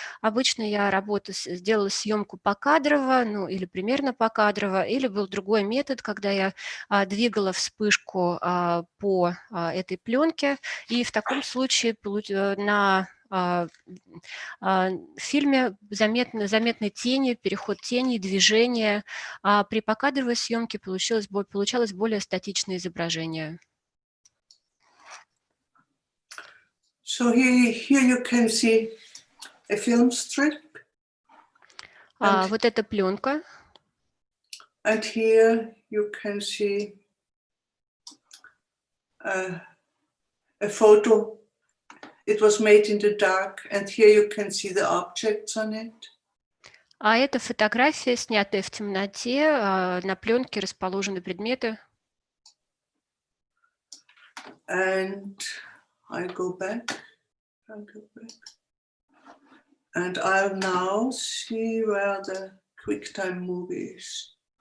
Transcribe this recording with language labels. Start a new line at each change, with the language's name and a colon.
Russian: Обычно я делала съемку покадрово, ну или примерно покадрово, или был другой метод, когда я двигала вспышку по этой пленке, и в таком случае на в фильме заметны тени, переход теней, движение. При покадровой съемке получалось более статичное изображение.
English: So here you can see a film strip.
Russian: Вот эта пленка.
English: And here you can see a photo. It was made in the dark, and here you can see the objects on it.
Russian: Это фотография, снятая в темноте. На пленке расположены предметы.
English: And I go back. And I'll now see where the QuickTime movie is.